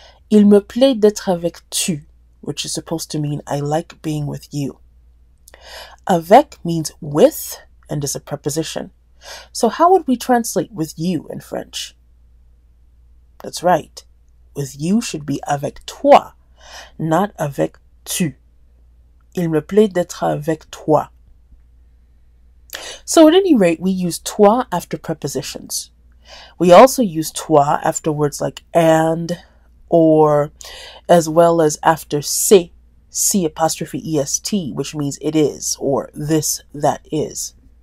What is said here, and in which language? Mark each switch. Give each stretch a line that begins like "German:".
French: Il me plaît d'être avec tu,
English: which is supposed to mean I like being with you. Avec means with and is a preposition. So how would we translate with you in French? That's right. With you should be
French: avec toi,
English: not
French: avec tu. Il me plaît d'être avec toi.
English: So at any rate, we use toi after prepositions. We also use toi after words like and, or, as well as after sais, C''est, which means it is, or this, that is.